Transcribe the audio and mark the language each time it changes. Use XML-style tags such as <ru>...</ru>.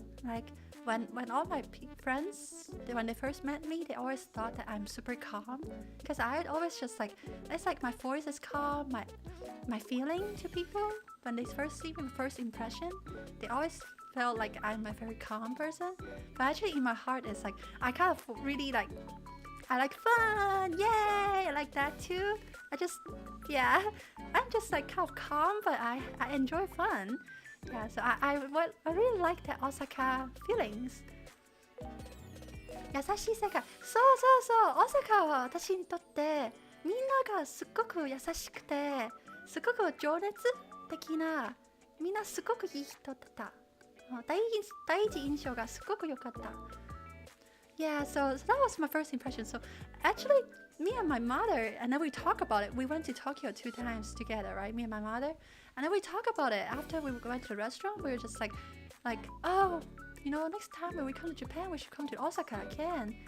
<en>Like when all my friends, when they first met me, they always thought that I'm super calm because I always just like, it's like my voice is calm, my feeling to people when they first see me, first impression, they always felt like I'm a very calm person, but actually in my heart it's like I kind of really like I like fun, yay, I like that too. I'm just like kind of calm, but I enjoy fun. Yeah, so I really like the Osaka feelings.</en> <ja>優しい世界、そう大阪は私にとってみんながすっごく優しくてすごく情熱的なみんなすごくいい人だった。第一印象がすごく良かった。</ja> <en>Yeah, so that was my first impression. So actually, me and my mother, and then we talk about it. We went to Tokyo 2 times together, right? Me and my mother. And then we talk about it. After we went to the restaurant, we were just like, oh, next time when we come to Japan, we should come to Osaka again.</en>